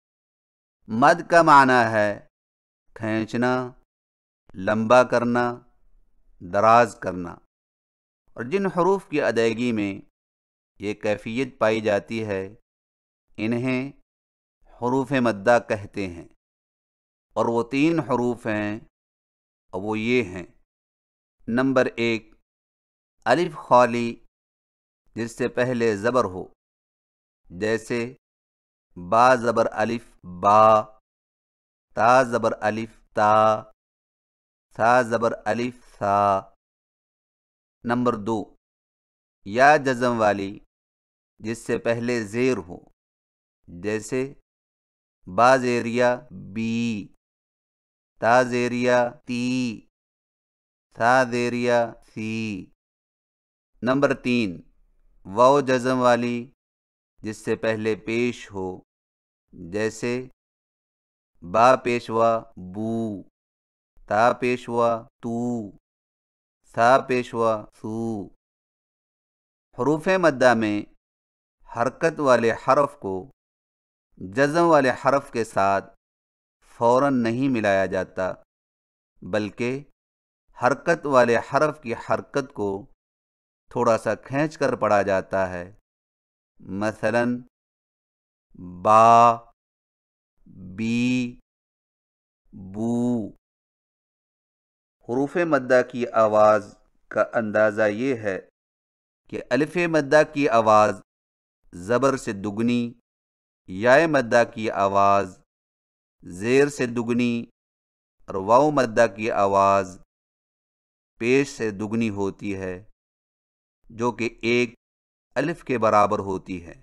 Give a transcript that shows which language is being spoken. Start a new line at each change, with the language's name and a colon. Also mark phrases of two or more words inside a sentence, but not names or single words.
Urdu: مد کا معنی ہے کھینچنا، لمبا کرنا، دراز کرنا، اور جن حروف کی ادائیگی میں یہ کیفیت پائی جاتی ہے انہیں حروف مدہ کہتے ہیں، اور وہ 3 حروف ہیں، اور وہ یہ ہیں۔ نمبر 1 الف خالی، جس سے پہلے زبر ہو، جیسے با زبر الف با، تا زبر الف تا، سا زبر الف سا۔ نمبر 2 یا جزم والی، جس سے پہلے زیر ہو، جیسے با زیریا بی، تا زیریا تی، سا زیریا سی۔ نمبر 3 واو جزم والی، جس سے پہلے پیش ہو، جیسے با پیشوا بو، تا پیشوا تو، سا پیشوا سو۔ حروف مدہ میں حرکت والے حرف کو جزم والے حرف کے ساتھ فوراً نہیں ملایا جاتا، بلکہ حرکت والے حرف کی حرکت کو تھوڑا سا کھینچ کر پڑھا جاتا ہے۔ مثلاً با، بی، بو۔ حروف مدہ کی آواز کا اندازہ یہ ہے کہ الف مدہ کی آواز زبر سے دگنی، یا مدہ کی آواز زیر سے دگنی، اور واو مدہ کی آواز پیش سے دگنی ہوتی ہے، جو کہ 1 الف کے برابر ہوتی ہے۔